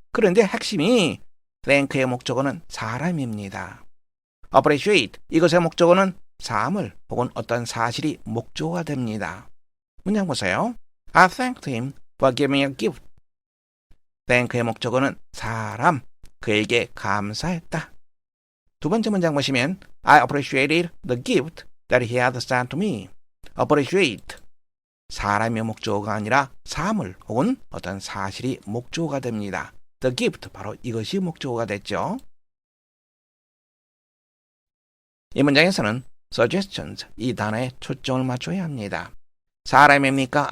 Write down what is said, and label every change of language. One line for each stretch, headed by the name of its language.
Korean: 그런데 핵심이 thank의 목적어는 사람입니다. appreciate, 이것의 목적어는 사물 혹은 어떤 사실이 목적어가 됩니다. 문장 보세요.
English: I thanked him for giving me a gift.
Korean: thank의 목적어는 사람, 그에게 감사했다. 두 번째 문장 보시면
English: I appreciated the gift that he had sent to me.
Korean: appreciate, 사람의 목적어가 아니라 사물 혹은 어떤 사실이 목적어가 됩니다. the gift, 바로 이것이 목적어가 됐죠. 이 문장에서는 suggestions, 이 단어에 초점을 맞춰야 합니다. 사람입니까?